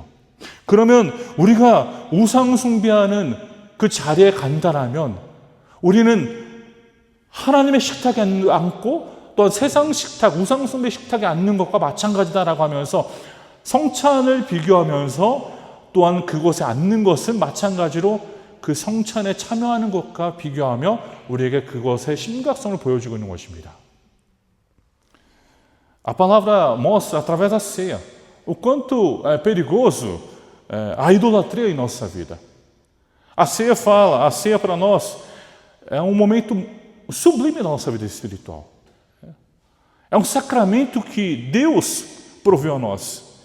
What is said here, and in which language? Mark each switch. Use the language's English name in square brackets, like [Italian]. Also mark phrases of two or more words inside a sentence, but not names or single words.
[Korean] 그러면 우리가 우상 숭배하는 그 자리에 간다라면 우리는 하나님의 식탁에 앉고 또 세상 식탁, 우상 숭배 식탁에 앉는 것과 마찬가지다라고 하면서 성찬을 비교하면서 또한 그곳에 앉는 것은 마찬가지로 그 성찬에 참여하는 것과 비교하며 우리에게 그것의 심각성을 보여주고 있는 것입니다. [Portuguese] A palavra mostra através da ceia o quanto é perigoso a idolatria em nossa vida. A ceia para nós é um momento sublime da nossa vida espiritual. É um sacramento que Deus proveu a nós.